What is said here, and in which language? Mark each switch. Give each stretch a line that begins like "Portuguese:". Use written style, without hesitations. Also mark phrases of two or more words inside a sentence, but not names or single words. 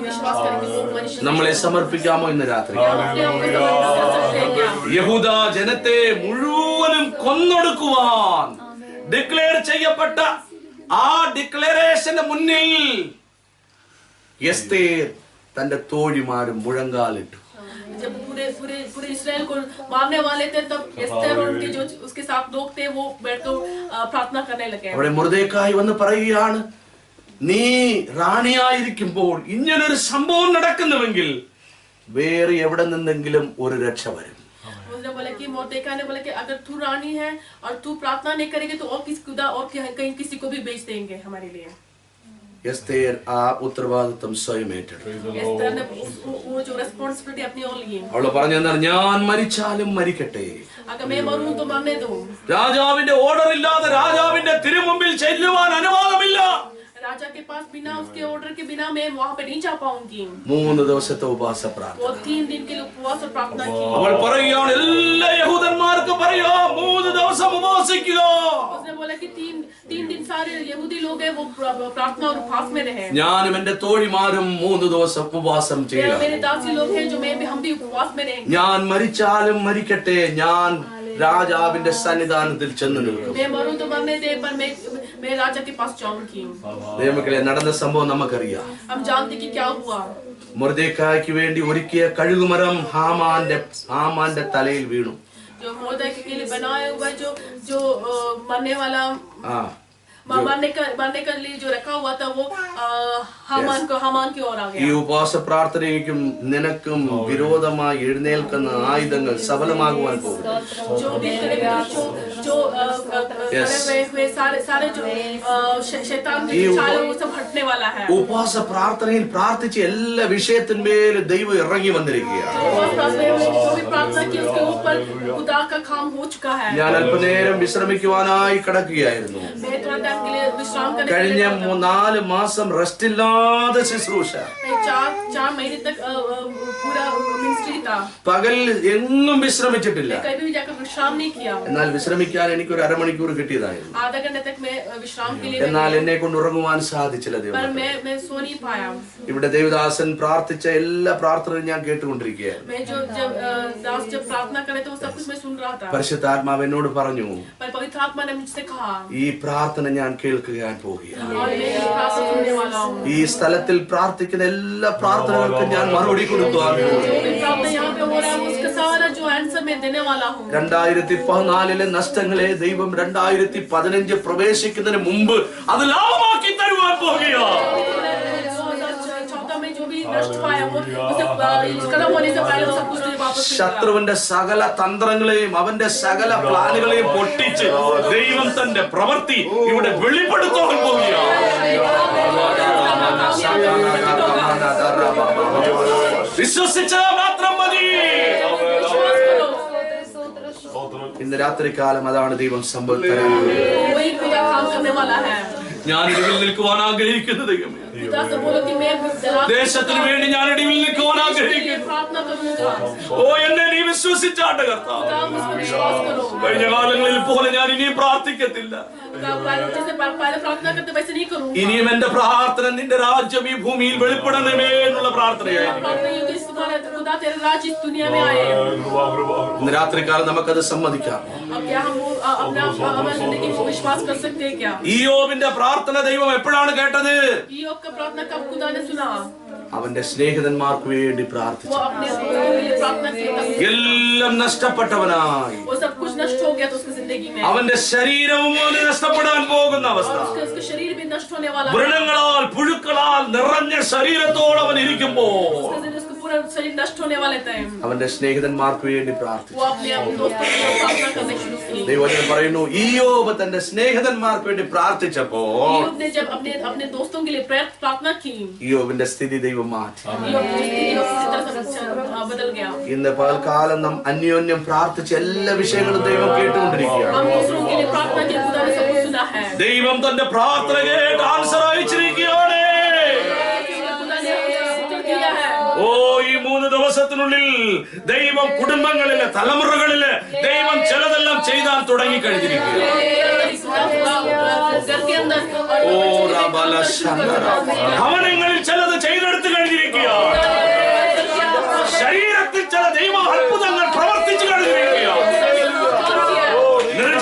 Malayalam: നമ്മളെ സമർപ്പിക്കാമോ ഇന്ന് രാത്രി? യഹൂദ ജനത്തെ മുഴുവൻ പോലും കൊന്നൊടുക്കുവാൻ ഡിക്ലെയർ ചെയ്യപ്പെട്ട ആ ഡിക്ലറേഷന്റെ മുന്നിൽ എസ്തേർ തന്റെ തോഴിമാരും മുഴങ്കാലിട്ടു.
Hindi: जब पूरे इस्राएल को मारने वाले थे तब एस्तेर और उनके जो उसके साथ लोग थे वो बैठकर प्रार्थना करने लगे.
Malayalam: അവിടെ മൊർദെഖായി വന്ന് പറയുകയാണ്, നീ റാണിയായിരിക്കുമ്പോൾ ഇങ്ങനൊരു സംഭവം നടക്കുന്നുവെങ്കിൽ വേറെ എവിടെ നിന്നെങ്കിലും ഒരു രക്ഷ വരും.
Hindi: उसने बोला कि मोर्देखाई ने बोला कि अगर तू रानी है और तू प्रार्थना नहीं करेगी तो और किसी खुदा और कहीं किसी को भी बेच देंगे हमारे लिए.
Malayalam: എസ്തേർ ആ ഉത്തരവാദിത്വം സ്വയം ഏറ്റെടുത്തു.
Hindi: एस्तेर ने वो जो रिस्पांसिबिलिटी अपनी ओर ली.
Malayalam: അവള് പറഞ്ഞെന്നാൽ ഞാൻ മരിച്ചാലും മരിക്കട്ടെ,
Hindi: अगर मैं मरूं तो मरने दो.
Malayalam: രാജാവിന്റെ ഓർഡർ ഇല്ലാതെ രാജാവിന്റെ തിരുമുമ്പിൽ ചെല്ലുവാൻ അനുവാദമില്ല.
Hindi: राजा के पास बिना उसके ऑर्डर के बिना मैं वहां पे नहीं जा पाऊंगी.
Malayalam: 3 ദിവസത്തെ ഉപവാസ പ്രാർത്ഥന.
Hindi: वो 3 दिन के लिए उपवास और प्रार्थना की.
Malayalam: അവൾ പറയുകയാണ്, എല്ലാ യഹൂദന്മാർക്കും പറയാം 3 ദിവസം ഉപവസിക്കുക.
Hindi: उसने बोला कि 3 दिन सारे यहूदी लोग हैं वो प्रार्थना और उपवास में रहे.
Malayalam: ഞാനും എന്റെ തോഴിമാരും 3 ദിവസം ഉപവാസം ചെയ്യുക.
Hindi: मेरे दासी लोग हैं जो हम भी उपवास में रहेंगे.
Malayalam: ഞാൻ മരിച്ചാലും മരിക്കട്ടെ, ഞാൻ രാജാവിന്റെ സന്നിധാനത്തിൽ ചെന്ന് നിൽക്കും.
Hindi: मैं मरूं तो मरने दे पर मैं राजा के पास जाऊंगी.
Malayalam: ദൈവമക്കളെ, നടന്ന സംഭവം നമുക്കറിയാം.
Hindi: हम जानते कि क्या हुआ.
Malayalam: മൊർദെഖായിക്ക് വേണ്ടി ഒരുക്കിയ കഴുകുമരം ഹാമാന്റെ തലയിൽ വീണു.
Hindi: जो मोर्देखाई के लिए बनाया हुआ जो मरने वाला मरने के लिए जो रखा हुआ था वो हामान की ओर आ ഈ गया.
Malayalam: ഉപവാസ പ്രാർത്ഥനയ്ക്കും നിനക്കും വിരോധമായി എഴുന്നേൽക്കുന്ന ആയുധങ്ങൾ സഫലമാകുവാൻ പോകും.
Hindi: जो भी करेगा जो करे हुए सारे जो शैतान के चाल वो सब हटने वाला है.
Malayalam: ഉപവാസ പ്രാർത്ഥനയിൽ പ്രാർത്ഥിച്ച എല്ലാ വിഷയത്തിന്മേലും ദൈവം ഇറങ്ങി വന്നിരിക്കുകയാണ്.
Hindi: जो भी प्रार्थना की उसके ऊपर खुदा का काम हो चुका है.
Malayalam: ഞാൻ അല്പനേരം വിശ്രമിക്കുവാനായി കിടക്കുകയായിരുന്നു.
Hindi: मैं थोड़ा टाइम के लिए विश्राम करने
Malayalam: കഴിഞ്ഞ 4 മാസം റെസ്റ്റ് ഇല്ലാതെ ശുശ്രൂഷ.
Hindi: 4 महीने तक पूरा मिनिस्ट्री था.
Malayalam: പകൽ എങ്ങും വിശ്രമിച്ചിട്ടില്ല.
Hindi: कभी भी जाकर विश्राम नहीं किया.
Malayalam: എന്നാൽ വിശ്രമിക്കാൻ എനിക്ക് ഒരു അരമണിക്കൂർ കിട്ടിയതായിരുന്നു.
Hindi: आधा घंटे तक मैं विश्राम के लिए
Malayalam: എന്നാൽ എന്നെ കൊണ്ട് ഉറങ്ങുവാൻ സാധിച്ചില്ല.
Hindi: पर
Malayalam: ദൈവം
Hindi: मैं सो नहीं पाया.
Malayalam: ഇവിടെ ദേവദാസൻ പ്രാർത്ഥിച്ച എല്ലാ പ്രാർത്ഥനയും ഞാൻ കേട്ടുകൊണ്ടിരിക്കുകയായിരുന്നു.
Hindi: मैं जब प्रार्थना करे तो सब कुछ मैं सुन रहा था.
Malayalam: പരിശുദ്ധാത്മാവ് എന്നോട് പറഞ്ഞു,
Hindi: पर पवित्र आत्मा ने मुझसे कहा
Malayalam: ഈ പ്രാർത്ഥന ഞാൻ കേൾക്കാൻ പോകുകയാണ്.
Hindi: और मैं ये प्रार्थना सुनने वाला हूँ.
Malayalam: ഈ സ്ഥലത്തിൽ പ്രാർത്ഥിക്കുന്ന എല്ലാ പ്രാർത്ഥനകൾക്കും ഞാൻ മറുപടി കൊടുക്കുവാൻ
Hindi: जो
Malayalam: പോകുന്നു.
Hindi: भी प्रार्थना यहाँ पे हो रहा है उसका सारा जो आंसर मैं देने वाला हूँ.
Malayalam: 2014 നഷ്ടങ്ങളെ ദൈവം 2015 പ്രവേശിക്കുന്നതിന് മുമ്പ് അത് ലാഭമാക്കി തരുവാൻ പോകുകയാണ്.
Hindi: 2014 में जो भी नष्ट हुआ है वो उसे खत्म होने से पहले सब कुछ वापस मिलेगा.
Malayalam: ശത്രുവിന്റെ സകല തന്ത്രങ്ങളെയും അവന്റെ സകല പ്ലാനുകളെയും പൊട്ടിച്ച് ദൈവം തന്റെ പ്രവൃത്തി ഇവിടെ വെളിപ്പെടുത്താൻ പോകുകയാണ്. വിശ്വസിച്ചാൽ മാത്രം മതി. ഇന്ന് രാത്രികാലം അതാണ് ദൈവം സംഭവിക്കാൻ.
Hindi: वही पूजा काम करने वाला है.
Malayalam: ഞാൻ ഇടിവിൽ നിൽക്കുവാൻ ആഗ്രഹിക്കുന്ന ദൈവമേ,
Hindi: पिता से बोलो कि मैं
Malayalam: ദേശത്തിന് വേണ്ടി ഞാൻ ഇടിവിൽ നിൽക്കുവാൻ ആഗ്രഹിക്കുന്നു.
Hindi: प्रार्थना करूंगा.
Malayalam: ഓ, എന്നെ നീ വിശ്വസിച്ചാട്ട് കർത്താവ്.
Hindi: पिता मुझ पर विश्वास करो.
Malayalam: കഴിഞ്ഞ കാലങ്ങളിൽ പോലെ ഞാൻ ഇനിയും പ്രാർത്ഥിക്കത്തില്ല.
Hindi: जैसे पहले प्रार्थना करते वैसे नहीं करूंगा.
Malayalam: ഇനിയും എന്റെ പ്രാർത്ഥന നിന്റെ രാജ്യം ഈ ഭൂമിയിൽ വെളിപ്പെടണമേ എന്നുള്ള പ്രാർത്ഥനയായിരുന്നു.
Hindi: प्रार्थना ये कि तुम्हारा खुदा तेरा राज्य इस दुनिया में आए.
Malayalam: ഇന്ന് രാത്രികാലം നമുക്കത് സമ്മതിക്കാം.
Hindi: अब क्या हम अपना जिंदगी को विश्वास कर सकते हैं क्या?
Malayalam: ഇയ്യോബിന്റെ പ്രാർത്ഥന ദൈവം എപ്പോഴാണ് കേട്ടത്?
Hindi: ईयोब का प्रार्थना कब खुदा ने सुना?
Malayalam: അവന്റെ സ്നേഹിതന്മാർക്ക് വേണ്ടി
Hindi: वो
Malayalam: പ്രാർത്ഥിച്ചു.
Hindi: अपने दोस्तों के लिए प्रार्थना किया.
Malayalam: എല്ലാം നഷ്ടപ്പെട്ടവനായി
Hindi: वो सब कुछ नष्ट हो गया तो उसकी जिंदगी में.
Malayalam: അവന്റെ ശരീരവും പോലും നഷ്ടപ്പെടാൻ പോകുന്ന അവസ്ഥ.
Hindi: और उसका शरीर भी नष्ट होने वाला है.
Malayalam: വ്രണങ്ങളാൽ പുഴുക്കളാൽ നിറഞ്ഞ ശരീരത്തോടെ അവൻ ഇരിക്കുമ്പോൾ
Hindi: उसका पूरा शरीर नष्ट होने वाले थे.
Malayalam: അവന്റെ സ്നേഹിതന്മാർക്ക് വേണ്ടി പ്രാർത്ഥിച്ചു.
Hindi: वो अपने दोस्तों के लिए प्रार्थना करने शुरू की.
Malayalam: ദൈവവചനം പറയുന്നു, ഇയ്യോബ് തന്റെ സ്നേഹിതന്മാർക്ക് വേണ്ടി പ്രാർത്ഥിച്ചപ്പോൾ
Hindi: ईयोब ने जब अपने दोस्तों के लिए प्रार्थना की,
Malayalam: ഇയ്യോബിന്റെ സ്ഥിതി ദൈവം മാറ്റി.
Hindi: ईयोब की स्थिति उसी तरह से बदल गया.
Malayalam: ഇന്ന് പകൽക്കാലം നാം അന്യോന്യം പ്രാർത്ഥിച്ച എല്ലാ വിഷയങ്ങളും ദൈവം കേട്ടുകൊണ്ടിരിക്കുകയാണ്.
Hindi: हम दूसरों के लिए प्रार्थना की खुदा ने सब कुछ सुना है.
Malayalam: ദൈവം തന്റെ പ്രാർത്ഥന കേട്ട് ആൻസർ അയച്ചിരിക്കുകയാണ്.
Hindi: खुदा ने उत्तर दिया है.
Malayalam: ഓ, ഈ 3 ദിവസത്തിനുള്ളിൽ ദൈവം കുടുംബങ്ങളിലെ തലമുറകളിലെ ദൈവം ചിലതെല്ലാം ചെയ്താൽ തുടങ്ങി കഴിഞ്ഞിരിക്കുക.
Hindi: घर के अंदर
Malayalam: ഓ റബല ശങ്കര, ഭവനങ്ങളിൽ ചിലത് ചെയ്തെടുത്ത് കഴിഞ്ഞിരിക്കുക. ശരീരത്തിൽ ചില ദൈവ അത്ഭുതങ്ങൾ പ്രവർത്തിച്ചു കഴിഞ്ഞിരിക്കുക.